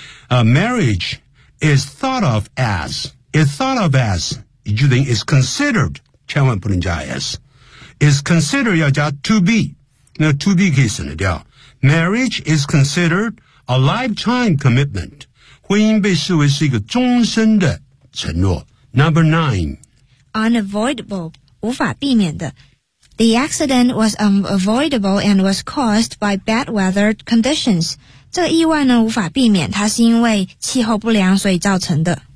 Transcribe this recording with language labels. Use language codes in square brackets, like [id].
[en] Marriage is thought of as is thought of as [zh] 也就等于 [en] is consideredChan Wan Putin Jayas. [zh] Is considered, 要加 to be. 那 to be 可以省得掉。 [en] Marriage is considered a lifetime commitment. [zh] 婚姻被视为是一个终身的承诺。 [en] Number 9. [zh] Unavoidable, 无法避免的。 [en] The accident was unavoidable and was caused by bad weather conditions. [zh] 这个意外呢无法避免，它是因为气候不良所以造成的。